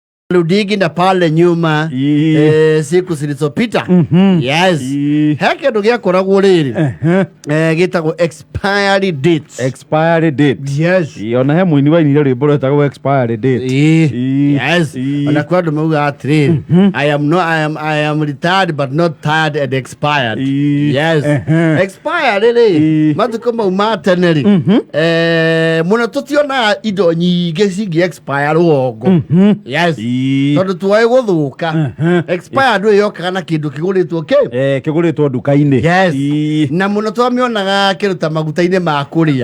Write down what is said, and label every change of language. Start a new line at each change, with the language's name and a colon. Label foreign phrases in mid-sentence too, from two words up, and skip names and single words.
Swahili: Ludigi na pale nyuma siku zilizopita.
Kikuyu: Yes. Heke ndo giakoragwo riri. Gitagwo
English: expiry date. Expiry date. Yes.
Kikuyu: Ona he muini wa inire rwimbo rwetagwo
English: expiry date.
Kikuyu: Yes. Ona kwa ndo mauga atiri.
English: I am retired but not tired and expired.
Kikuyu: Yes. Expired riri. Matuko mauma tene ri. Muna tutiona indo nyingi cingi expire wogo.
English: Yes.
Kikuyu: Tondu tuwae guthuka expired yoka na kindu kiguritwo kiguritwo duka-ini.
English: Yes.
Kikuyu: Na muno twamionaga kiruta maguta-ini ma kuria.